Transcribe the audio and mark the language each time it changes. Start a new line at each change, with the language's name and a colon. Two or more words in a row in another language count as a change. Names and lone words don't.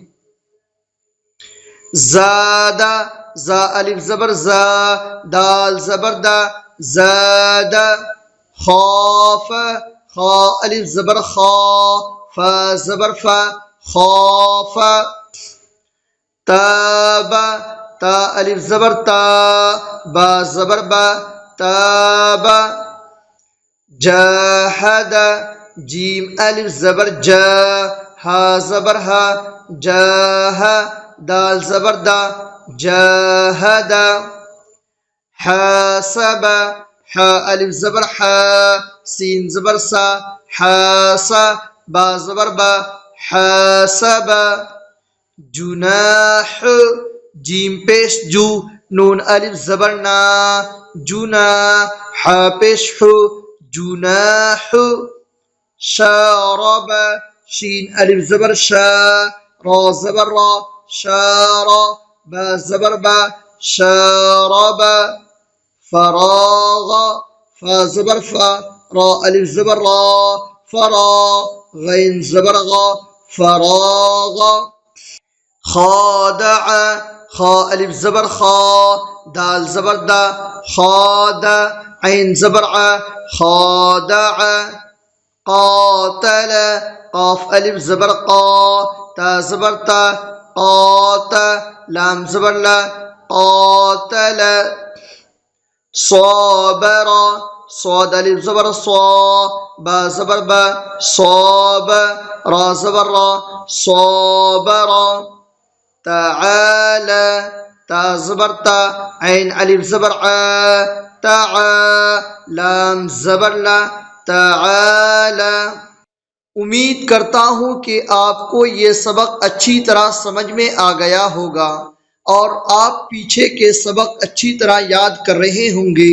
Urdu: زادہ، زا، الف زبر زا، دال زبر دا، زادہ۔ خوف، خا، الف زبر خا، فا زبر فا، خوف۔ تابا، تا، الف زبر تا، با زبر با، تابا۔ جاہد، جیم، الف زبر جا، ہا زبر ہا، جاہ، دال زبر دا، جاہد۔ حاسب، حا، الف زبر حا، سین زبر سا، حاسا، با زبر با، حاسب۔ جناح، جیم پیش جو، نون الف زبر نا، جنا، حا پیش حو، جناح۔ شارب شین الف زبر شا را زبر را شارا با زبر با شارب فراغ فا زبر فا را الف زبر را فرا غین زبر غا فراغ خادع خا الف زبر خا دال زبر دا خاد عین زبر ع خادع قاتل قاف الف زبر قا تا زبر تا قات لام زبر لا قاتل صابر صاد الف زبر صا با زبر با صاب را زبر را صابر تعالى تا زبر تا عین الف زبر ع تعا لام زبر لا تعالى امید کرتا ہوں کہ آپ کو یہ سبق اچھی طرح سمجھ میں آ گیا ہوگا اور آپ پیچھے کے سبق اچھی طرح یاد کر رہے ہوں گے۔